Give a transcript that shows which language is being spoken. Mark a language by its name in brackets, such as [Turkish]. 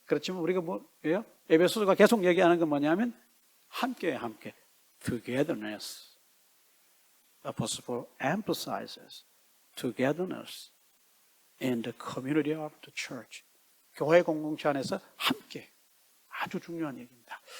[Korean] 그렇지만 우리가 뭐예요? 에베소서가 계속 얘기하는 건 뭐냐면 함께 togetherness. [English] Apostle Paul emphasizes togetherness in the community of the church. [Korean] 교회 공동체 안에서 함께. 아주 중요한 얘기입니다.